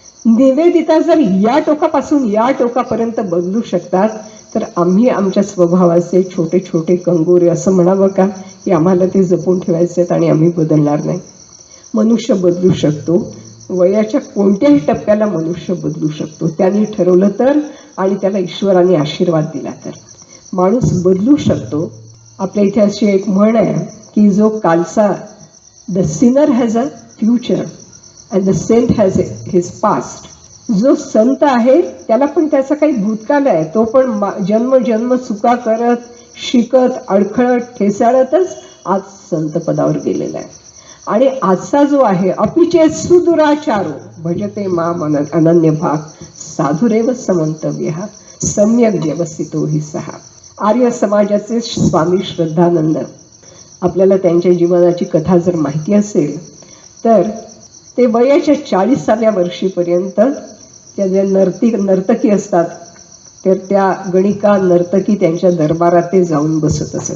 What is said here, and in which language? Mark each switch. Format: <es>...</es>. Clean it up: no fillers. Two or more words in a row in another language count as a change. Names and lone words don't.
<mr>निवेदिता जर या टोकापासून या टोकापर्यंत बदलू शकतात, तर आम्ही आमच्या स्वभावाचे छोटे छोटे कंगोरे असं म्हणावं का की आम्हाला ते जपून ठेवायचे आहेत आणि आम्ही बदलणार नाही? मनुष्य बदलू शकतो. वयाच्या कोणत्याही टप्प्याला मनुष्य बदलू शकतो, त्यांनी ठरवलं तर आणि त्याला ईश्वराने आशीर्वाद दिला तर माणूस बदलू शकतो. आपल्या इथे अशी एक म्हण आहे की जो कालचा,</mr> <en>The sinner has a future and the saint has his past.</en> <mr>जो संत आहे त्याला पण त्याचा काही भूतकाळ आहे, तो पण जन्म चुका करत शिकत अडखळत ठेसाळतच आज संत पदावर गेलेला आहे. आणि आजचा जो आहे,</mr> <sa>अपिचे सुदुराचारो भजते माम अनन्य भाग साधुरेव समंतव्य सम्यक व्यवस्थितो हि सहा.</sa> <mr>आर्य समाजाचे स्वामी श्रद्धानंद, आपल्याला त्यांच्या जीवनाची कथा जर माहिती असेल तर ते वयाच्या 40व्या वर्षीपर्यंत त्या ज्या नर्तकी असतात तर त्या गणिका नर्तकी त्यांच्या दरबारात ते जाऊन बसत असत.</mr>